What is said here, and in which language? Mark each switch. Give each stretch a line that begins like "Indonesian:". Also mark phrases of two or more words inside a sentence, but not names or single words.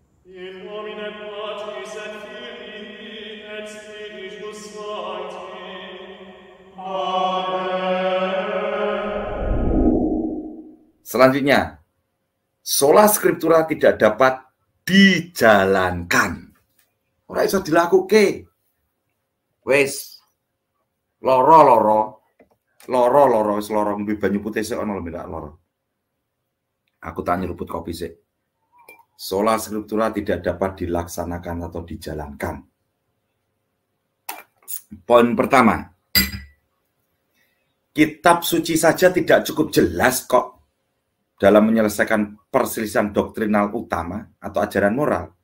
Latin: In nomine Patris et Filii et Spiritus Sancti.
Indonesian: Selanjutnya,
Latin: sola scriptura
Indonesian: tidak dapat dijalankan.
Javanese: Ora iso dilakuke. Wis loro wis loro ngombe banyu putih sik ana lho minta loro. Aku tanya nyeruput kopi sik.
Latin: Sola scriptura
Indonesian: tidak dapat dilaksanakan atau dijalankan. Poin pertama, kitab suci saja tidak cukup jelas kok dalam menyelesaikan perselisihan doktrinal utama atau ajaran moral.